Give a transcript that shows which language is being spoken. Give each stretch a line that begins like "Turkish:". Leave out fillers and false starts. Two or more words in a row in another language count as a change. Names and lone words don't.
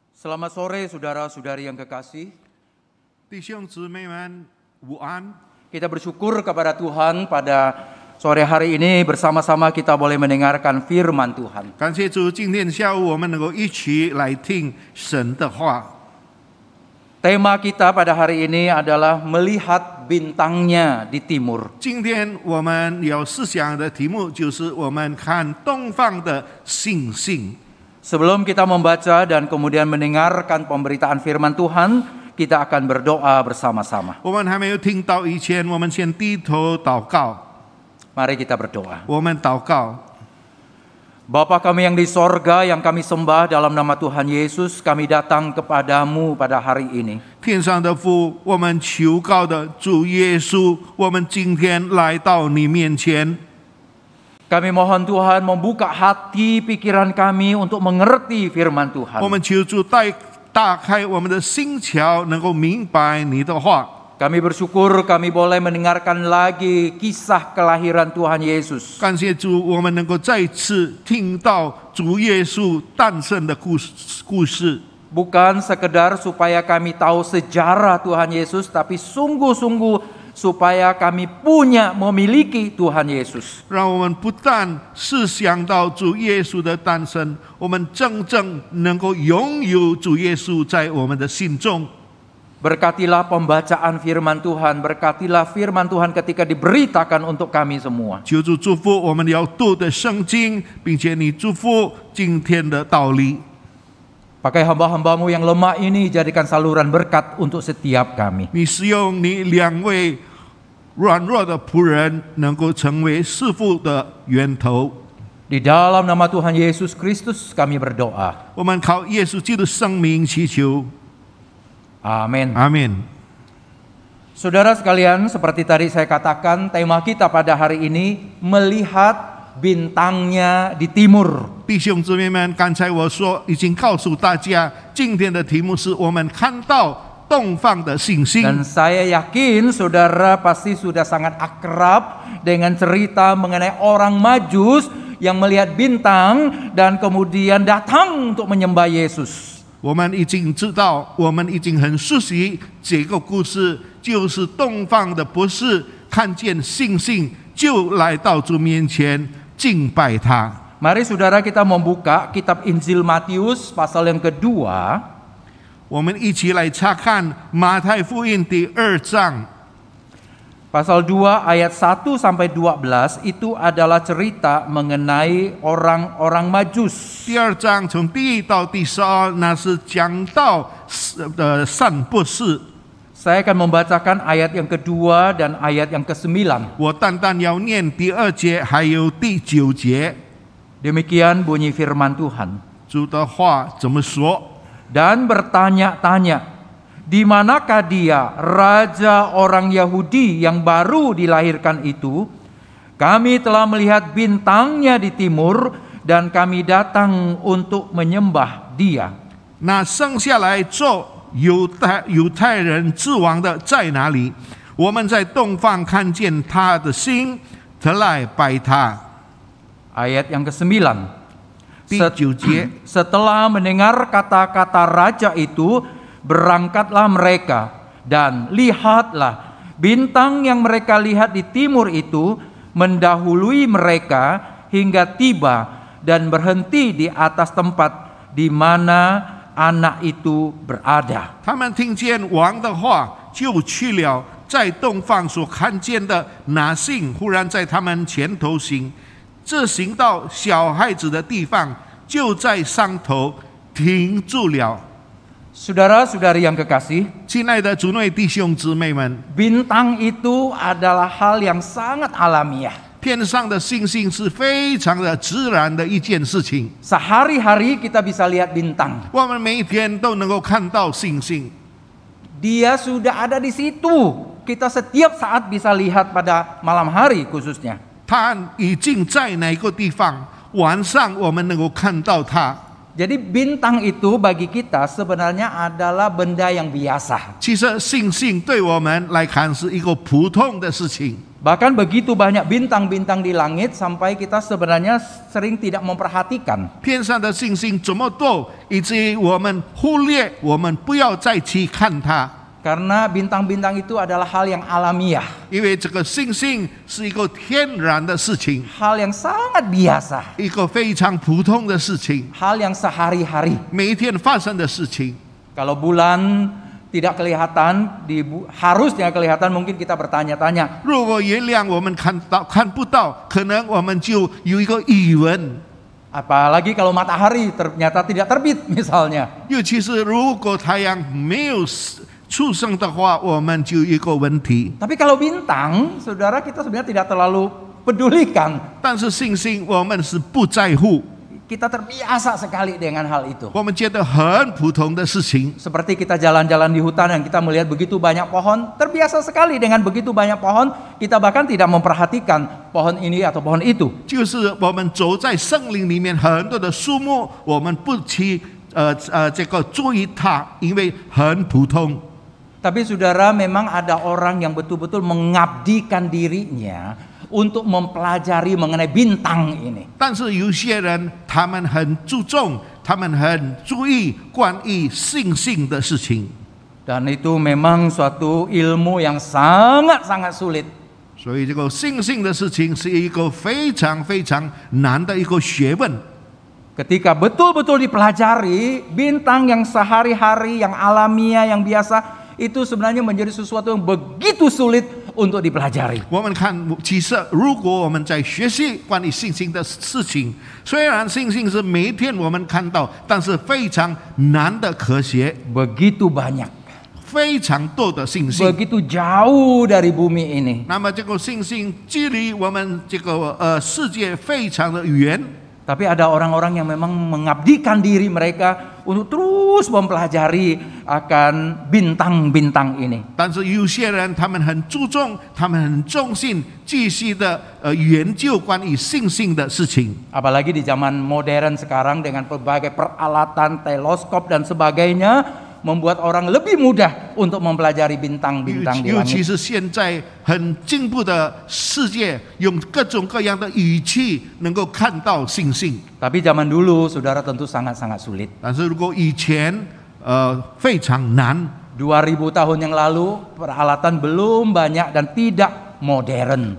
Indonesian: Selamat sore saudara-saudari yang kekasih.
Chinese: 弟兄姊妹们，午安！
Indonesian: Kita bersyukur kepada Tuhan pada sore hari ini bersama-sama kita boleh mendengarkan firman Tuhan.
Chinese: 感谢主，今天下午我们能够一起来听神的话。
Indonesian: Tema kita pada hari ini adalah melihat bintangnya di timur.
Chinese: 今天我们要思想的题目就是我们看东方的星星。
Indonesian: Sebelum kita membaca dan kemudian mendengarkan pemberitaan firman Tuhan, kita akan berdoa bersama-sama.
Chinese: 我们还没有听到以前，我们先低头祷告。
Indonesian: Mari kita berdoa.
Chinese: 我们祷告，
Indonesian: Bapa kami yang di sorga, yang kami sembah dalam nama Tuhan Yesus, kami datang kepadamu pada hari ini.
Chinese: 天上的父，我们求告的主耶稣，我们今天来到你面前。
Indonesian: Kami mohon Tuhan membuka hati pikiran kami untuk mengerti firman
Chinese: 我
Indonesian: Tuhan.
Chinese: 们求主打开我们的心窍，能够明白你的话。
Indonesian: Kami bersyukur kami boleh mendengarkan lagi kisah kelahiran Tuhan Yesus.
Chinese: 感谢主，我们能够再次听到主耶稣诞生的故事。
Indonesian: Bukan sekedar supaya kami tahu sejarah Tuhan Yesus, tapi sungguh-sungguh supaya kami memiliki Tuhan Yesus.
Chinese: 让我们不但是想到主耶稣的诞生，我们真正能够拥有主耶稣在我们的心中。
Indonesian: Berkatilah pembacaan firman Tuhan, berkatilah firman Tuhan ketika diberitakan untuk kami semua.
Chinese: 求主祝福我们要读的圣经，并且你祝福今天的道理。
Indonesian: Pakai hamba-hambamu yang lemah ini jadikan saluran berkat untuk setiap kami.
Chinese: 你使用你两位软弱的仆人，能够成为师傅的源头。
Indonesian: Di dalam nama Tuhan Yesus Kristus kami berdoa.
Chinese: 我们靠耶稣基督生命祈求，
Indonesian: Amin.
Chinese: 阿门。
Indonesian: Saudara sekalian, seperti tadi saya katakan, tema kita pada hari ini melihat bintangnya di timur.
Chinese: 弟兄姊妹们，刚才我说已经告诉大家，今天的题目是我们看到东方的星星。
Indonesian: Dan saya yakin saudara pasti sudah sangat akrab dengan cerita mengenai orang Majus yang melihat bintang dan kemudian datang untuk menyembah Yesus.
Chinese: 我们已经知道，我们已经很熟悉这个故事，就是东方的博士看见星星，就来到主面前敬拜他。
Indonesian: Mari saudara kita membuka kitab Injil Matius pasal yang kedua.
Chinese: 我们一起来查看马太福音第2章。
Indonesian: Pasal 2 ayat 1 sampai 12 itu adalah cerita mengenai orang-orang Majus.
Chinese: 第2章从第1到第12，那是讲到善博士。
Indonesian: Saya akan membacakan ayat yang kedua dan ayat yang ke-9.
Chinese: 我单单要念第2节，还有第9节。
Indonesian: Demikian bunyi firman Tuhan.
Chinese: 主的话怎么说？
Indonesian: Dan bertanya-tanya, di manakah dia, raja orang Yahudi yang baru dilahirkan itu? Kami telah melihat bintangnya di timur dan kami datang untuk menyembah dia.
Chinese: 那生下来做犹太人之王的在哪里？我们在东方看见他的星，特来拜他。
Indonesian: Ayat yang ke-9.
Chinese: 第9节。
Indonesian: Setelah mendengar kata-kata raja itu, berangkatlah mereka dan lihatlah bintang yang mereka lihat di timur itu mendahului mereka hingga tiba dan berhenti di atas tempat di mana anak itu berada.
Chinese: 他们听见王的话，就去了，在东方所看见的那星，忽然在他们前头行。这行到小孩子的地方，就在上头停住了。
Indonesian: Saudara-saudari yang kekasih,
Chinese: 亲爱的主内弟兄姊妹们，
Indonesian: bintang itu adalah hal yang sangat alamiah.
Chinese: 天上的星星是非常的自然的一件事情。
Indonesian: Sehari-hari kita bisa lihat bintang.
Chinese: 我们每一天都能够看到星星，
Indonesian: Dia sudah ada di situ. Kita setiap saat bisa lihat pada malam hari khususnya.
Chinese: 它已经在哪个地方？晚上我们能够看到它。
Indonesian: Jadi bintang itu bagi kita sebenarnya adalah benda yang biasa.
Chinese: 其实星星对我们来看是一个普通的事情。
Indonesian: Bahkan begitu banyak bintang-bintang di langit sampai kita sebenarnya sering tidak memperhatikan.
Chinese: 天上的星星这么多，以至于我们忽略，我们不要再去看它，
Indonesian: Karena bintang-bintang itu adalah hal yang alamiah,
Chinese: 因为这个星星是一个天然的事情，
Indonesian: hal yang sangat biasa,
Chinese: 一个非常普通的事情，
Indonesian: hal yang sehari-hari.
Chinese: 每一天发生的事情。
Indonesian: Kalau bulan tidak kelihatan, harusnya kelihatan, mungkin kita bertanya-tanya,
Chinese: 如果月亮我们看不到，可能我们就有一个疑问。
Indonesian: apalagi kalau matahari ternyata tidak terbit misalnya.
Chinese: 尤其是如果太阳没有出生的话，我们就有一个问题。
Indonesian: Tapi kalau bintang, saudara, kita sebenarnya tidak terlalu pedulikan.
Chinese: 但是星星我们是不在乎，
Indonesian: Kita terbiasa sekali dengan hal itu.
Chinese: 我们觉得很普通的事情。
Indonesian: Seperti kita jalan-jalan di hutan dan kita melihat begitu banyak pohon, terbiasa sekali dengan begitu banyak pohon, kita bahkan tidak memperhatikan pohon ini atau pohon itu.
Chinese: 就是我们走在森林里面，很多的树木，我们不去这个注意它，因为很普通。
Indonesian: Tapi saudara, memang ada orang yang betul-betul mengabdikan dirinya untuk mempelajari mengenai bintang ini.
Chinese: 但是有些人，他们很注重，他们很注意关于星星的事情。
Indonesian: Dan itu memang suatu ilmu yang sangat-sangat sulit.
Chinese: 所以这个星星的事情是一个非常非常难的一个学问。
Indonesian: Ketika betul-betul dipelajari, bintang yang sehari-hari, yang alamiah, yang biasa, itu sebenarnya menjadi sesuatu yang begitu sulit untuk dipelajari.
Chinese: 我们看，其实如果我们在学习关于星星的事情，虽然星星是每一天我们看到，但是非常难的科学，
Indonesian: Begitu banyak,
Chinese: 非常多的星星。
Indonesian: begitu jauh dari bumi ini.
Chinese: 那么这个星星距离我们这个世界非常的远。
Indonesian: Tapi ada orang-orang yang memang mengabdikan diri mereka untuk terus mempelajari akan bintang-bintang ini.
Chinese: 但是有些人他们很注重，他们很重视，继续的研究关于星星的事情。
Indonesian: Apalagi di zaman modern sekarang dengan berbagai peralatan, teleskop dan sebagainya, membuat orang lebih mudah untuk mempelajari bintang-bintang di
Chinese: 尤其
Indonesian: langit.
Chinese: 是现在很进步的世界，用各种各样的仪器能够看到星星。
Indonesian: Tapi zaman dulu, saudara, tentu sangat-sangat sulit.
Chinese: 但是如果以前非常难，
Indonesian: 2000 tahun yang lalu, peralatan belum banyak dan tidak modern.